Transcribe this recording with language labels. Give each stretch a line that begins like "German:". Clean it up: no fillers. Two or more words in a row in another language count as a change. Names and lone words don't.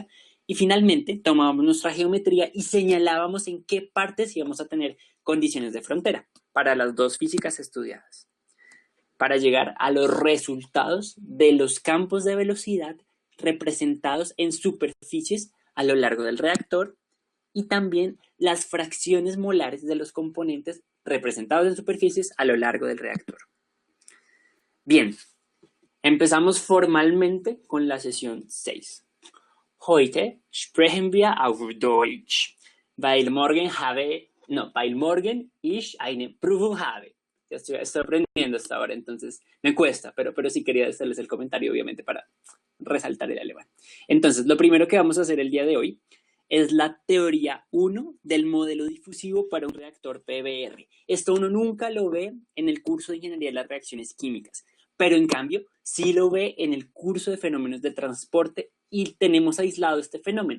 Spanish: Y finalmente tomábamos nuestra geometría y señalábamos en qué partes íbamos a tener condiciones de frontera para las dos físicas estudiadas, para llegar a los resultados de los campos de velocidad representados en superficies a lo largo del reactor y también las fracciones molares de los componentes representados en superficies a lo largo del reactor. Bien, empezamos formalmente con la sesión 6.
German: Heute sprechen wir auf Deutsch, weil morgen ich eine Prüfung habe.
Spanish: Ya estoy aprendiendo hasta ahora, entonces me cuesta, pero sí quería hacerles el comentario, obviamente, para resaltar el alemán. Entonces, lo primero que vamos a hacer el día de hoy es la teoría 1 del modelo difusivo para un reactor PBR. Esto uno nunca lo ve en el curso de Ingeniería de las Reacciones Químicas, pero en cambio sí lo ve en el curso de Fenómenos de Transporte y tenemos aislado este fenómeno.